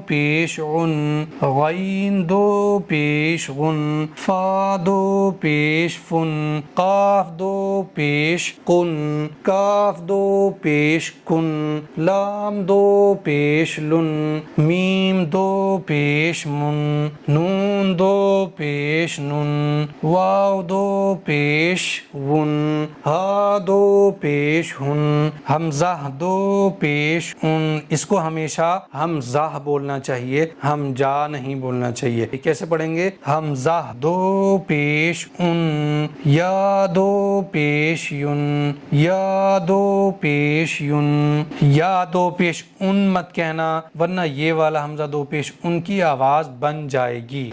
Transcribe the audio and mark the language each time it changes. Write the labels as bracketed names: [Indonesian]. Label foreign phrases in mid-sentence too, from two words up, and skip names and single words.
[Urdu] پیش عن، غین دو پیش غن، فا دو پیش فن، قاف دو پیش قن، کاف دو پیش کن، لام دو پیش لن، میم دو پیش من، نون دو پیش نن، واو دو پیش ون، ہا دو پیش ہن، حمزہ دو پیش ان، اس کو ہمیشہ حمزہ بولنا چاہیے، ہم جا نہیں بولنا چاہیے۔ کیسے پڑھیں گے؟ حمزہ دو پیش ان، یا دو پیش یون، یا دو پیش یون، یا دو پیش ان مت کہنا ورنہ یہ والا حمزہ دو پیش ان کی آواز بن جائے گی۔